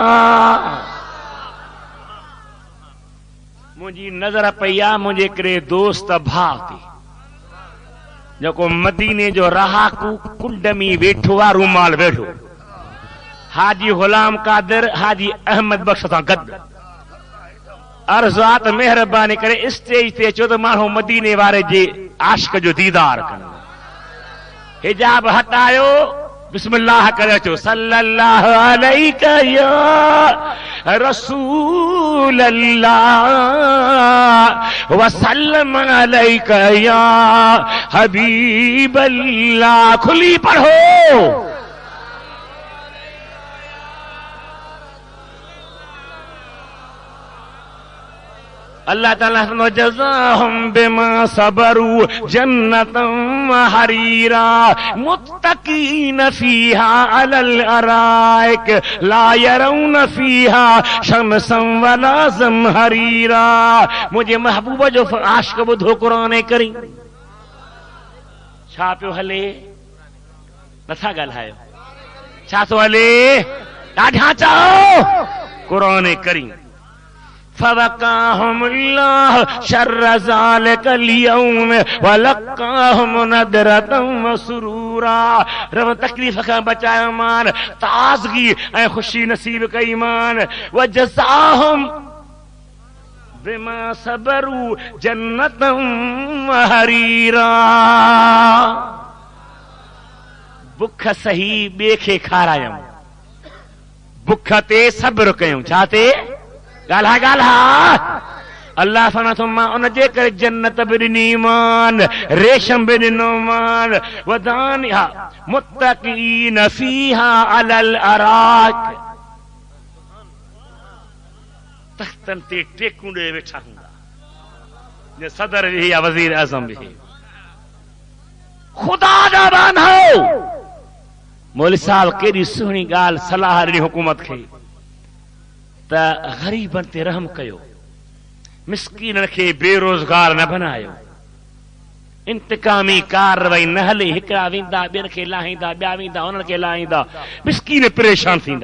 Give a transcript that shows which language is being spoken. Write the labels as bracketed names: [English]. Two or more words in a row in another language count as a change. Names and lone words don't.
[Sindhi] मुंहिंजी नज़र पई आहे मुंहिंजे हिकिड़े दोस्त भाउ ते जेको मदीने जो रहाकू कुंड में वेठो आहे रूमाल वेठो हाजी गुलाम कादिर हाजी अहमद बख्श सां गॾु अर्ज़ात महिरबानी करे स्टेज ते अचो त माण्हू मदीने वारे जे आशिक जो दीदार कनि। हिजाब हटायो बिस्मिल्लाह करे अचो [Arabic] صلى الله عليك يا رسول الله وسلم عليك يا حبيب الله. [Sindhi] खुली पढ़ो [Arabic] الله تعالى جزاهم بما صبروا جنة حريرا متكئين فيها على الأرائك لا يرون فيها شمسا ولا زمهريرا. [Sindhi] मुझे महबूब जो आशिक़ ॿुधो क़ुरान करीम छा पियो हले नथा ॻाल्हायो छा थो हले ॾाढा चओ क़ुरान करीम [Arabic] فوقاهم الله شر ذلك اليوم ولقاهم نضرة وسرورا. [Sindhi] रब तकलीफ़ खां बचायो मान ताज़गी ऐं ख़ुशी नसीब कई मान [Arabic] وجزاهم بما صبروا جنة وحريرا. [Sindhi] बुख सही ॿिए खे खारायूं बुख ते सब्र कयूं छा ते ॻाल्हा ॻाल्हा अल्लाह फरमाए थो मां उन जे करे जन्नत बि ॾिनी मान रेशम बि ॾिनो मान [Arabic] ودانية متكئين فيها على الأرائك [Sindhi] तख़्तनि ते टेकूं ॾे वेठा हूंदा जे सदर भी या वज़ीर आज़म भी ख़ुदा जा बांधो। मौलवी साहब केॾी सुहिणी ॻाल्हि सलाह ॾिनी हुकूमत खे त ग़रीबनि ते रहम कयो मिस्कीननि खे बेरोज़गार न बनायो इंतकामी कार्रवाई न हले हिकिड़ा वेंदा ॿियनि खे लाहींदा ॿिया वेंदा उन्हनि खे लाहींदा मिस्कीन परेशान थींदा।